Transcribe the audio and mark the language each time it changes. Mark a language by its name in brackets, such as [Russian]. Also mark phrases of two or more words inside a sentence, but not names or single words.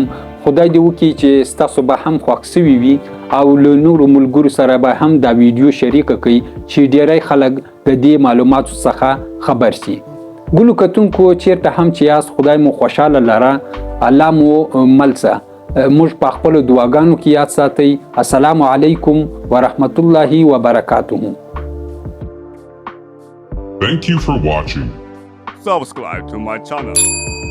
[Pashto] خدای دې وکړي چې ستاسو به هم خوښ سوي وي او له نورو ملګرو سره به هم دا ویډیو شریکه کړئ چې ډیری خلک د دې معلوماتو څخه خبر شي. ګلو کتونکو چیرته هم چې یاست خدای مو خوشحاله لره، الله مو مل څه. موږ په خپلو دعاګانو کې یاد ساتئ. [Arabic] السلام علیکم ورحمت الله وبرکاته. [English] Thank you for watching. Subscribe to my channel.